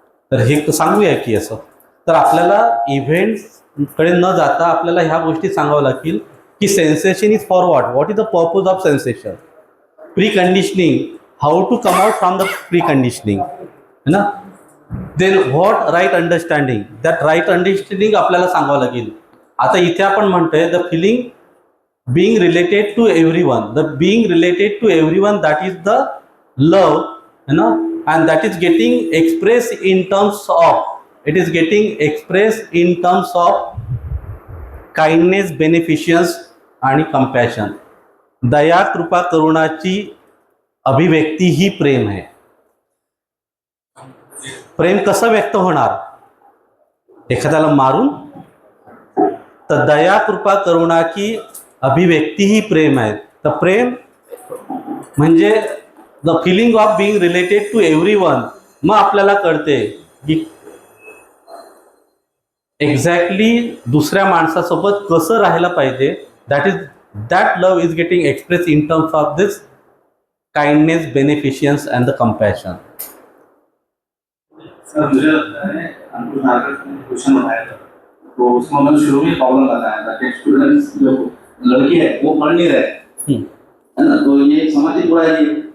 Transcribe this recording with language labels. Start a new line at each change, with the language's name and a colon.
Marathi: तर हे सांगूया की असं. तर आपल्याला इव्हेंट्सकडे न जाता आपल्याला ह्या गोष्टी सांगावं लागतील की
English: sensation is for what is the purpose of sensation, preconditioning,
Marathi: how to come out from the pre conditioning
Hindi: है ना.
English: then what right understanding, that right understanding
Marathi: आपल्याला सांगावं लागेल. आता इथे आपण म्हणतोय
English: The feeling being related to everyone, the being related to everyone, that is the love, you know, and that is getting expressed in terms of, it is getting expressed in terms of kindness, beneficence आणि compassion.
Marathi: दया, कृपा, करुणाची अभिव्यक्ती ही प्रेम आहे. प्रेम कसं व्यक्त होणार? एखाद्याला मारून? तर दया कृपा करुणा की अभिव्यक्ती ही प्रेम आहे. तर प्रेम म्हणजे
English: The feeling of being related to everyone.
Marathi: मग आपल्याला कळते की एक्झॅक्टली दुसऱ्या माणसासोबत कसं राहायला पाहिजे.
English: That love is getting express in terms of this kindness, beneficence and the compassion.
Hindi: Sir मुझे लगता है अंकुश नागर ने क्वेश्चन उठाया था, तो उसमें मतलब शुरू में प्रॉब्लम बताया था कि स्टूडेंट्स जो लड़के हैं वो पढ़ नहीं रहे, है ना, तो ये एक सामाजिक बुराई है.